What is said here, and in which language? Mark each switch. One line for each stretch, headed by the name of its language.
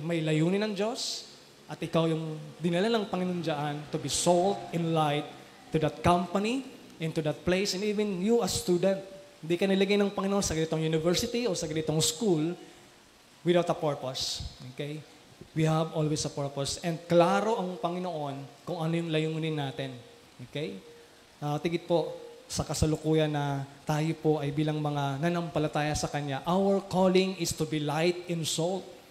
Filipino: May layunin ng Diyos at ikaw yung dinala ng Panginoon dyan
English: to be salt and light to that company, into that place, and even you as student.
Filipino: Hindi ka nilagay ng Panginoon sa ganitong university o sa ganitong school
English: without a purpose. Okay? We have always a purpose.
Filipino: And klaro ang Panginoon kung ano yung layunin natin. Okay? Tigit po sa kasalukuyan na tayo po ay bilang mga nanampalataya sa Kanya.
English: Our calling is to be light and salt.